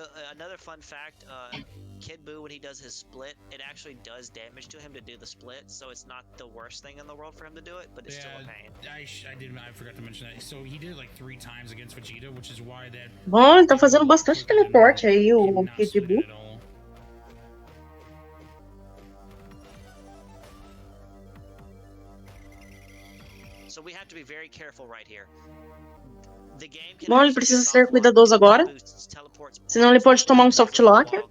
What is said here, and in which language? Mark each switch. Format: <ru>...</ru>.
<en>Another fun fact, Kid Buu, when he does his split, it actually does damage to him to do the split, so it's not the worst thing in the world for him to do it, but it's still a pain. I forgot to mention that. So he did it like 3 times against Vegeta, which is why that.</en> <pt>Bom, ele tá fazendo bastante teleporte aí, o Kid Buu.</pt> <en>So we have to be very careful right here.</en> <pt>Bom, ele precisa ser cuidadoso agora, senão ele pode tomar um soft lock.</pt>